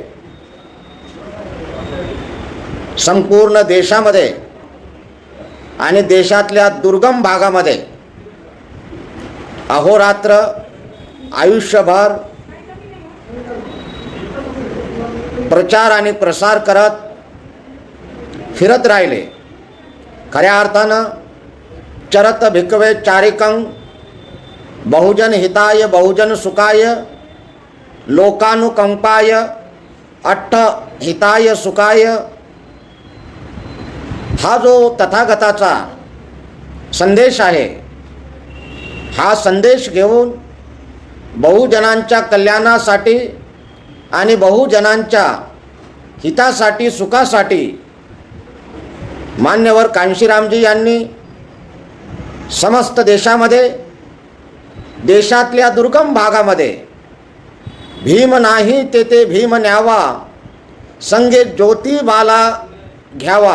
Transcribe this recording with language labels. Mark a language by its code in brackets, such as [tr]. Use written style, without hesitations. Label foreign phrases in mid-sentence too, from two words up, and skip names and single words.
[mr] संपूर्ण देशामध्ये आणि देशातल्या दुर्गम भागामध्ये अहोरात्र आयुष्यभर प्रचार आणि प्रसार करत फिरत राहिले। खऱ्या अर्थानं [pi] चरत भिकवे चारिकं, बहुजन हिताय बहुजन सुखाय, लोकानुकंपाय अट्ट हिताय सुखाय। [mr] हा जो तथागताचा संदेश आहे, हा संदेश घेऊन बहुजनांच्या कल्याणासाठी आणि बहुजनांच्या हितासाठी सुखासाठी मान्यवर कांशीरामजी यांनी समस्त देशामध्ये, देशातल्या दुर्गम भागामध्ये भीम नाही तेथे भीम न्यावा, संगे ज्योतिबाला घ्यावा।